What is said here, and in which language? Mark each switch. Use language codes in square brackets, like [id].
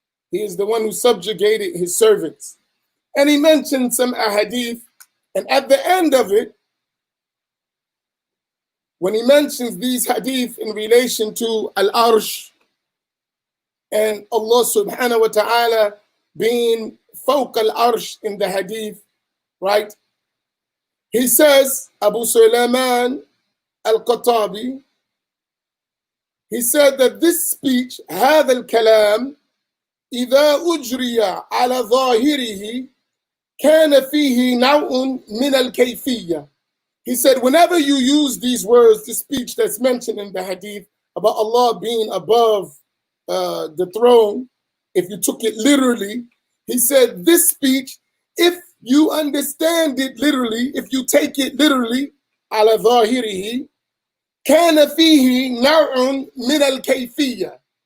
[en] He is the one who subjugated his servants. And he mentioned some ahadith, and at the end of it, when he mentions these hadith in relation to Al-Arsh and Allah subhanahu wa ta'ala being fawq al-arsh in the hadith, right? He says, Abu Sulaiman Al-Khattabi, he said that this speech, [ar] هذا الكلام إذا أجري على ظاهره كان فيه نوع من الكيفية. [en] He said, whenever you use these words, the speech that's mentioned in the hadith about Allah being above the throne, if you took it literally, he said this speech, if you understand it literally, if you take it literally, [ar] على ظاهره كان فيه نوع من الكيفية.